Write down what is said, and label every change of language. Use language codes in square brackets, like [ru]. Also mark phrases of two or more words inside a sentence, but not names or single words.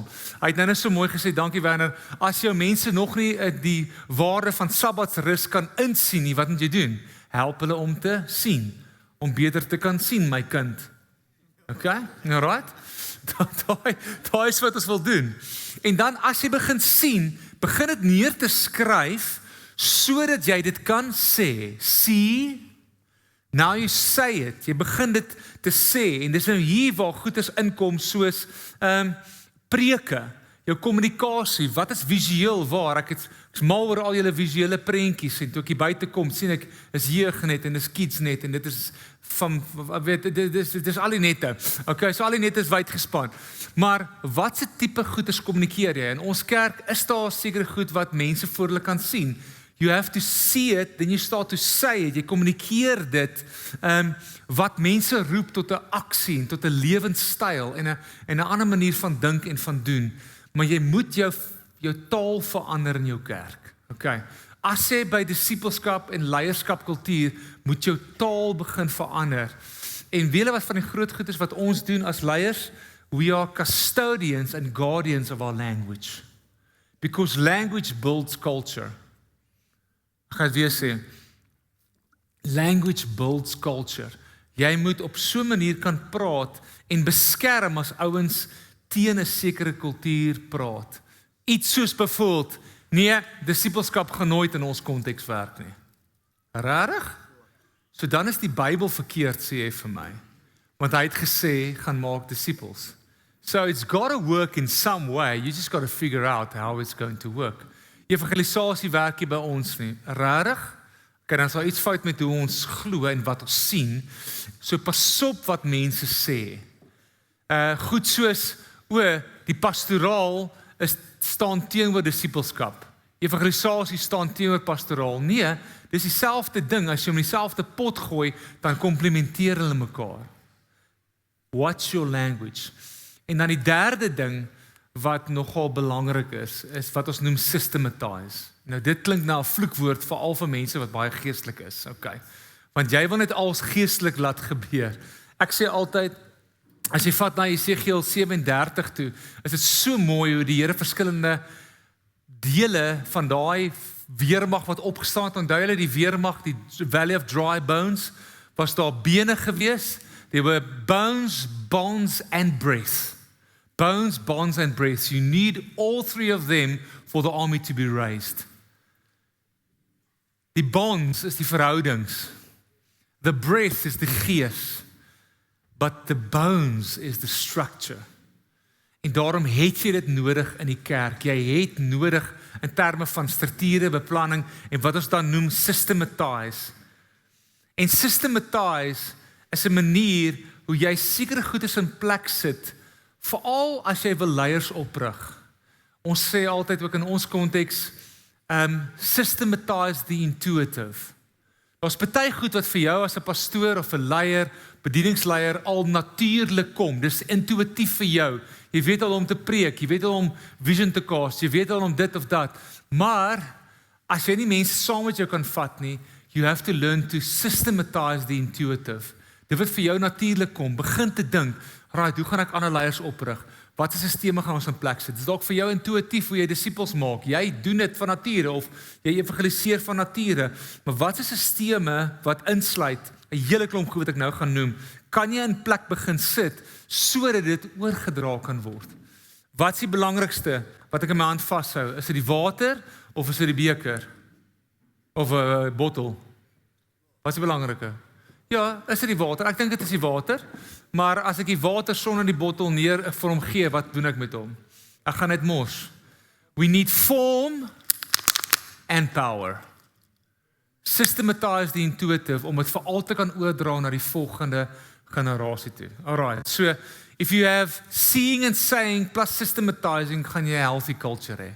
[af] Hy het nou so mooi gesê, dankie Werner, as jou mense nog nie die waarde van Sabbatsrus kan insien nie, wat moet jy doen? Help hulle om te sien, om beter te kan sien, my kind. [en] Okay, alright? [af] Daai is wat ons wil doen. En dan as jy begin sien, begin dit neer te skryf, sodat jy dit kan sê. [en] See, now you say it, [af] jy begin dit te sê, en dis nou hier waar goeders inkom, soos preke, jou kommunikasie, wat is visueel waar, ek is mal oor al julle visuele prentjies, en toe ek hier buite kom, sien ek, is jeugnet, en is kidsnet, en dit is dit is al die nette, okay, so al die nette is wyd gespan, maar wat se tipe goeders kommunikeer jy? In ons kerk is daar sekere goed wat mense voor hulle kan sien. [en] You have to see it, then you start to say it, [af] jy kommunikeer dit, wat mense roep tot 'n aksie, tot 'n lewenstyl, en 'n ander manier van dink en van doen, maar jy moet jou taal verander in jou kerk, okay. As jy by disipelskap en leierskapkultuur, moet jou taal begin verander, en weet jy wat van die groot goed is wat ons doen as leiers? [en] We are custodians and guardians of our language, because language builds culture. [af] Ek gaan weer sê, [en] language builds culture. [af] Jy moet op so 'n manier kan praat en beskerm as ouens teen 'n sekere kultuur praat. Iets soos byvoorbeeld, nee, disipelskap gaan nooit in ons konteks werk nie. Regtig? So dan is die Bybel verkeerd, sê jy vir my. Want hy het gesê, gaan maak disipels. [en] So it's got to work in some way, you just got to figure out how it's going to work. [af] Evangelisasie werk nie by ons nie. Regtig? Okay, dan is daar iets fout met hoe ons glo en wat ons sien. So pas op wat mense sê. Goed soos, die pastoraal staan teenoor disipelskap. Evangelisasie staan teenoor pastoraal. Nee, dis dieselfde ding. As jy om dieselfde pot gooi, dan komplementeer hulle mekaar. [en] What's your language? [af] En dan die derde ding, wat nogal belangrik is wat ons noem systematize. Nou dit klink na 'n vloekwoord veral vir mense wat baie geestelik is, okay. Want jy wil net alles geestelik laat gebeur. Ek sê altyd, as jy vat na Jesegiel 37 toe, is dit so mooi hoe die Here verskillende dele van daai weermag wat opgestaan het, onthou julle die weermag, die [en] Valley of Dry Bones, [af] was daar bene gewees, [en] there were bones, bonds and breath. Bones, bonds and breath. You need all three of them for the army to be raised. [af] Die bonds is die verhoudings. [en] The breath is [af] die gees. [en] But the bones is the structure. [af] En daarom het jy dit nodig in die kerk. Jy het nodig in terme van strukture, beplanning en wat ons dan noem systematize. En systematize is 'n manier hoe jy sekere goedes in plek sit, veral as jy wil leiers oprig. Ons sê altyd ook in ons konteks, [en] systematize the intuitive. [af] Daar's baie goed wat vir jou as 'n pastoor of 'n leier, bedieningsleier al natuurlik kom. Dis intuïtief vir jou. Jy weet al om te preek, jy weet al om vision te cast, jy weet al om dit of dat. Maar as jy nie mense saam met jou kan vat nie, [en] you have to learn to systematize the intuitive. [af] Dit wat vir jou natuurlik kom, begin te dink, right, hoe gaan ek ander leiers oprig? Wat is sisteme gaan ons in plek sit? Dit is dalk vir jou intuïtief hoe jy disippels maak. Jy doen dit van nature of jy evangeliseer van nature. Maar wat is sisteme wat insluit 'n hele klomp goed wat ek nou gaan noem? Kan jy in plek begin sit sodat dit oorgedra kan word? Wat is die belangrikste wat ek in my hand vashou? Is dit die water of is dit die beker? Of 'n bottel? Wat is die belangrike? Ja, is dit die water? Ek dink dit is die water. Maar as ek die water sonder die bottel neer vir hom gee, wat doen ek met hom? Ek gaan dit mors. [en] We need form and power. Systematize the intuitive [af] om dit vir altyd kan oordra na die volgende generasie toe. Alright. [en] So if you have seeing and saying plus systematizing, [af] gaan jy 'n [en] healthy culture [af] hê.